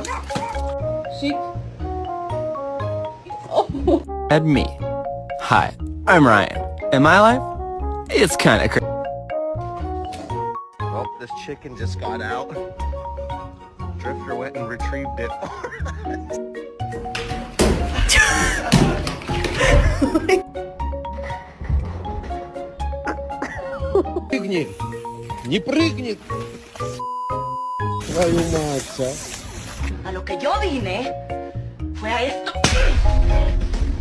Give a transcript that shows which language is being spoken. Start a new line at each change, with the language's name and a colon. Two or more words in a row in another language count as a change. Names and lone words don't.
English: She... And me. Hi, I'm Ryan. And my life? It's kind of crazy. Well, this chicken just got out. Drifter went and retrieved it.
Russian: Прыгни! Не прыгни! Твою мать, а!
Spanish: A lo que yo vine fue a esto.